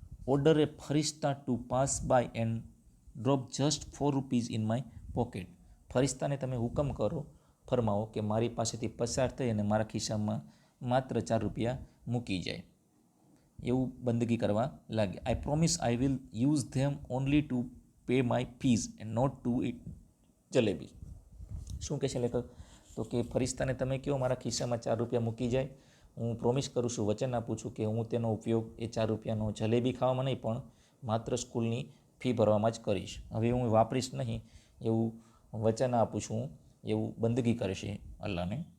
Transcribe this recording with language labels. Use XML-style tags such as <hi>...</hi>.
<en>order a ફરિશ્તા to pass by and drop just ₹4 in my pocket,</en> <gu>ફરિશ્તાને તમે હુકમ ફરમાવો કે મારી પાસેથી પસાર થઈ અને મારા ખિસ્સામાં માત્ર ₹4 મૂકી જાય. એવું બંદગી કરવા લાગ્યા.</gu> <en>I promise I will use them only to pay my fees and not to eat jalebi.</en> <gu>શું કહેશે લેખક? તો કે ફરિશ્તાને તમે કહો મારા ખિસ્સામાં 4 રૂપિયા મૂકી જાય, હું પ્રોમિસ કરું છું, વચન આપું છું કે હું તેનો ઉપયોગ એ 4 રૂપિયાનો જલેબી ખાવામાં નહીં પણ માત્ર સ્કૂલની ફી ભરવામાં જ કરીશ. હવે હું વાપરીશ નહીં એવું વચન આપું છું, એવું બંદગી કરશે અલ્લાહને.</gu>